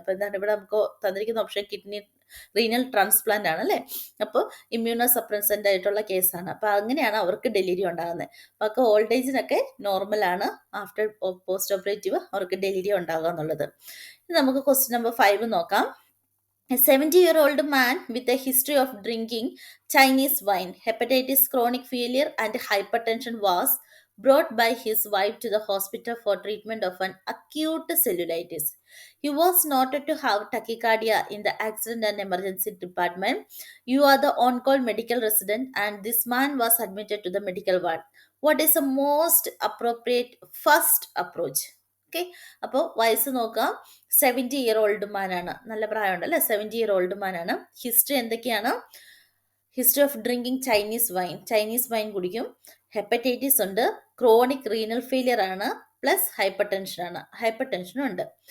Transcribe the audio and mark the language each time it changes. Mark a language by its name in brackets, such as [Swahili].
[Malayalam] അപ്പൊ എന്താണ് ഇവിടെ നമുക്ക് തന്നിരിക്കുന്ന ഓപ്ഷൻ കിഡ്നി റീനൽ ട്രാൻസ്പ്ലാന്റ് ആണ് അല്ലേ? അപ്പോൾ ഇമ്മ്യൂണോ സപ്രസന്റ് ആയിട്ടുള്ള കേസാണ്. അപ്പൊ അങ്ങനെയാണ് അവർക്ക് ഡെലിരിയം ഉണ്ടാകുന്നത്. അപ്പൊ ഓൾഡ് ഏജിനൊക്കെ നോർമൽ ആണ് ആഫ്റ്റർ പോസ്റ്റ് ഓപ്പറേറ്റീവ് അവർക്ക് ഡെലിരിയം ഉണ്ടാകുക എന്നുള്ളത്. നമുക്ക് ക്വസ്റ്റ്യൻ നമ്പർ 5 നോക്കാം. [English] A 70-year-old man with a history of drinking Chinese wine, hepatitis, chronic failure, and hypertension was brought by his wife to the hospital for treatment of an acute cellulitis. He was noted to have tachycardia in the accident and emergency department. You are the on-call medical resident, and this man was admitted to the medical ward. What is the most appropriate first approach? [Malayalam] Okay, അപ്പോൾ വയസ്സ് നോക്കാം. 70-year-old മാനാണ്. നല്ല പ്രായമുണ്ട് അല്ലേ? 70-year-old മാനാണ്. History എന്തൊക്കെയാണ്? History of drinking Chinese wine കുടിക്കും. Hepatitis ഉണ്ട്. Chronic renal failure ആണ്. പ്ലസ് ഹൈപ്പർ ടെൻഷനും ഉണ്ട്.